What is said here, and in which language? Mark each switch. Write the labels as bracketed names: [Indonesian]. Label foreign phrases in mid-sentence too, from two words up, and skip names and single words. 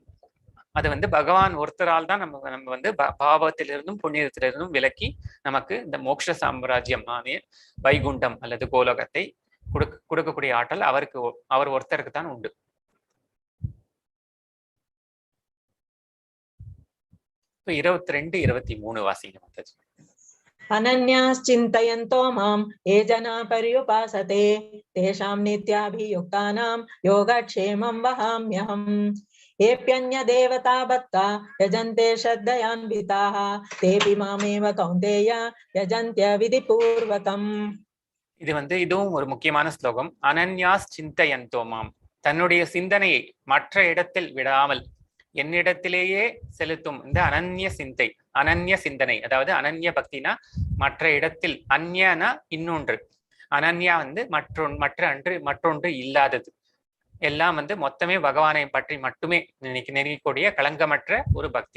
[Tamil] அது வந்து பகவான் ஒருத்தரால் தான் நம்ம வந்து பாவத்திலிருந்தும் புண்ணியத்திலிருந்தும் விலக்கி நமக்கு இந்த மோட்ச சாம்ராஜ்யம் வைகுண்டம் அல்லது கோலோகத்தை கொடுக்கக்கூடிய ஆற்றல் அவர் ஒருத்தருக்கு தான் உண்டு. இப்போ 22, 23 வாசிங்க மாதாஜி. [Sanskrit] अनन्याश्चिन्तयन्तो मां ये जना पर्युपासते तेषां नित्याभियुक्तानां योगक्षेमं वहाम्यहम्। येऽप्यन्यदेवता भक्ता यजन्ते श्रद्धयान्विताः तेऽपि मामेव कौन्तेय यजन्त्य विधिपूर्वकम्. [Tamil] இது வந்து இதுவும் ஒரு முக்கியமான ஸ்லோகம். [Sanskrit] अनन्याश् चिन्तयन्तो माम्, [Tamil] தன்னுடைய சிந்தனையை மற்ற இடத்தில் விடாமல் என்னிடத்திலேயே செலுத்தும் இந்த அனன்ய சிந்தனை, அதாவது அனன்ய பக்தினா மற்ற இடத்தில், அந்யனா இன்னொன்று, அனன்யா வந்து மற்றொன்று இல்லாதது, எல்லாம் வந்து மொத்தமே பகவானை பற்றி மட்டுமே நினைக்கக்கூடிய களங்கமற்ற ஒரு பக்தி.